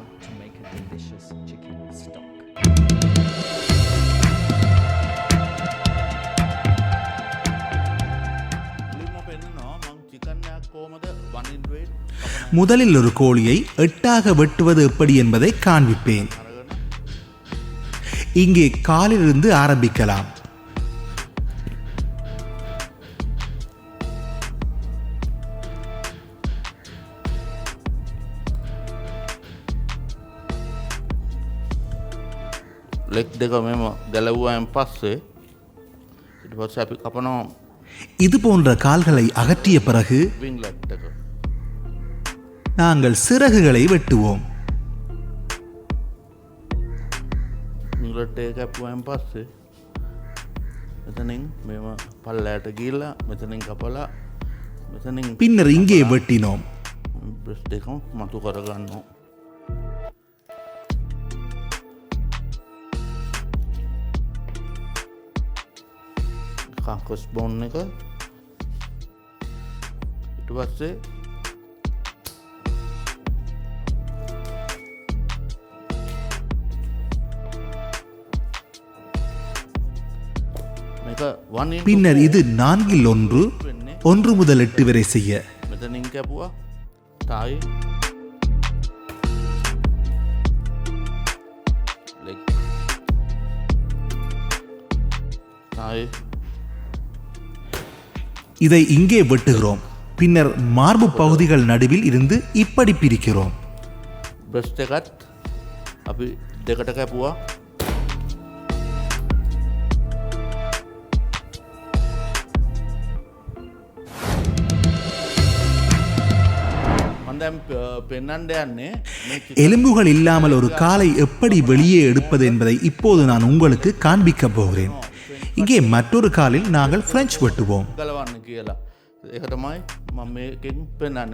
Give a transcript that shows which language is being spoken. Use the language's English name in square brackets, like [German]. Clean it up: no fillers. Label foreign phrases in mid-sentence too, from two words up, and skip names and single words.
[Tamil] முதலில் ஒரு கோழியை 8ஆக வெட்டுவது எப்படி என்பதை காண்பிப்பேன். இங்கே காலிலிருந்து ஆரம்பிக்கலாம். [Sinhala] ලෙක් දෙක මෙම ගැලවුවයන් පස්සේ ඊට පස්සේ අපි කපනවා [Tamil] இது போன்ற கால்களை அகற்றிய பிறகு [Sinhala] වින්ලට් එක. [Tamil] நாங்கள் சிறகுகளை வெட்டுவோம். [Sinhala] වින්ලට් එක කැපුවයන් පස්සේ මෙතනින් මෙම පල්ලයට ගිහිල්ලා මෙතනින් කපලා මෙතනින් [Tamil] பின்னர் இங்கே வெட்டினோம். [Sinhala] බ්‍රෙස් දෙකම මතු කරගන්නවා. [English] carcass bone [Sinhala] එක ඊට පස්සේ මේක 1 [Tamil] பின்னர் இது 4இல் 1, 1 முதல் 8 வரை செய்ய. [Sinhala] මෙතනින් කැපුවා [English] thigh leg thigh [Tamil] இதை இங்கே வெட்டுகிறோம். பின்னர் மார்பு பகுதிகள் நடுவில் இருந்து இப்படி பிரிக்கிறோம். [Sinhala] බ්‍රෙස්ට් එකත් අපි දෙකට කැපුවා. මම දැන් පෙන්වන්න යන්නේ මේ [Tamil] எலும்புகள் இல்லாமல் ஒரு காலை எப்படி வெளியே எடுப்பது என்பதை இப்போது நான் உங்களுக்கு காண்பிக்க போகிறேன். இங்கே மற்றொரு காலில் நாங்கள் பிரெஞ்சு வெட்டுவோம். [Sinhala] ගලවන්න කියලා. ඒක තමයි මම මේකෙන් පෙන්වන්නේ.